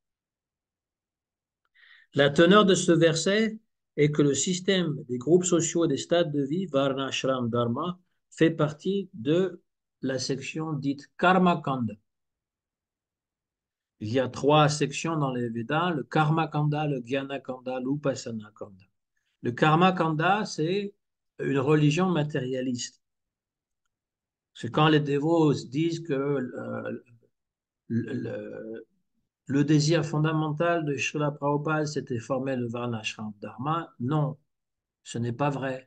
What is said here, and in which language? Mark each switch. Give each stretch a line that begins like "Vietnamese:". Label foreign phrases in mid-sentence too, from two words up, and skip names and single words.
French: La teneur de ce verset est que le système des groupes sociaux et des stades de vie, Varna, Ashram, Dharma, fait partie de la section dite Karma Kanda. Il y a trois sections dans les Védas, le Karma Kanda, le Jnana Kanda, l'Upasana Kanda. Le Karma Kanda, c'est une religion matérialiste. C'est quand les dévots disent que le, le désir fondamental de Srila Prabhupada, c'était former le Varnashram Dharma. Non, ce n'est pas vrai.